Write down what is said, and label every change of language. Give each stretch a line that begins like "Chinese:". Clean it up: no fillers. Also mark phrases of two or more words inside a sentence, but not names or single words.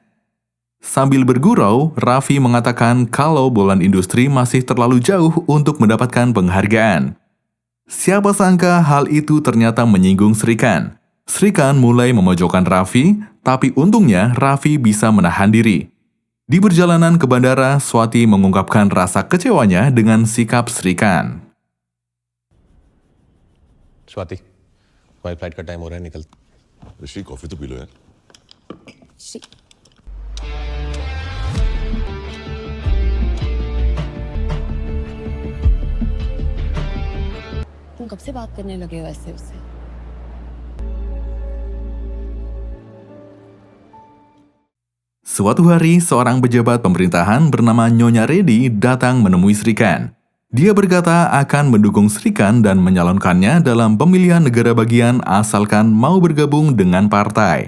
Indonesian: Sambil bergurau, Raffi mengatakan kalau Bolan Industri masih terlalu jauh untuk mendapatkan penghargaan. Siapa sangka hal itu ternyata menyinggung Srikan. Srikan mulai memojokkan Raffi, tapi untungnya Raffi bisa menahan diri. Di perjalanan ke bandara, Swati mengungkapkan rasa kecewanya dengan sikap Srikan.
Hindi: स्वाति तुम्हारी फ्लाइट का टाइम हो रहा है, निकल। ऋषि कॉफी तो पी लो यार। तुम कब से बात करने लगे हो ऐसे उससे?
Indonesian: Suatu hari, seorang pejabat pemerintahan bernama Nyonya Reddy datang menemui Srikan. Dia berkata akan mendukung Srikan dan menyalonkannya dalam pemilihan negara bagian asalkan mau bergabung dengan partai.